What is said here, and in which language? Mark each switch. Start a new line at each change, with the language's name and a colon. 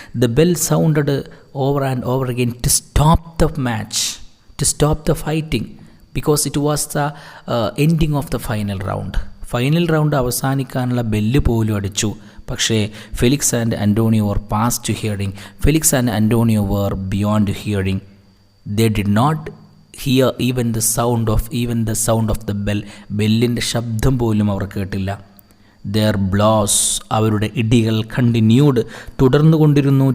English: the bell sounded over and over again to stop the match, to stop the fighting, because it was the ending of the final round
Malayalam: അവസാനിക്കാനുള്ള bell പോലും അടിച്ചു.
English: പക്ഷേ Felix and Antonio were past to hearing. Felix and Antonio were beyond hearing. They did not hear even the sound of the bell.
Malayalam: ബെല്ലിൻ്റെ ശബ്ദം പോലും അവർ കേട്ടില്ല.
English: their blows,
Malayalam: അവരുടെ ഇടികൾ
English: continued,
Malayalam: തുടർന്നുകൊണ്ടിരുന്നു.